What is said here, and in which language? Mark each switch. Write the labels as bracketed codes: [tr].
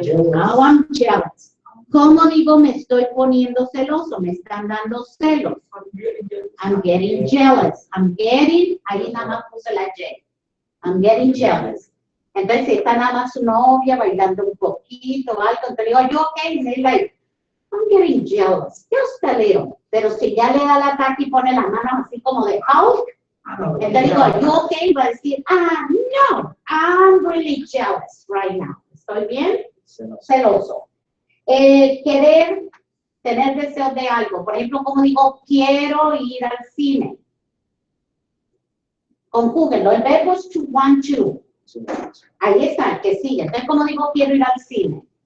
[en] Now I'm jealous. [es] ¿Cómo digo me estoy poniendo celoso? Me están dando celos. [en] I'm getting jealous. [es] Ahí nada más puse la J. [en] I'm getting jealous. [es] Entonces, si está nada más su novia bailando un poquito, algo, entonces digo, yo, okay, like, [en] I'm getting jealous, just a little. [es] Pero si ya le da el ataque y pone las manos así como de Hulk, entonces digo, [en] you okay? [es] Va a decir, no, [en] I'm really jealous right now. [es] ¿Estoy bien? Celoso. Querer, tener deseos de algo. Por ejemplo, como digo, quiero ir al cine. Conjúguenlo. El verbo es to want to. Ahí está, el que sigue. Entonces, como digo, quiero ir al cine.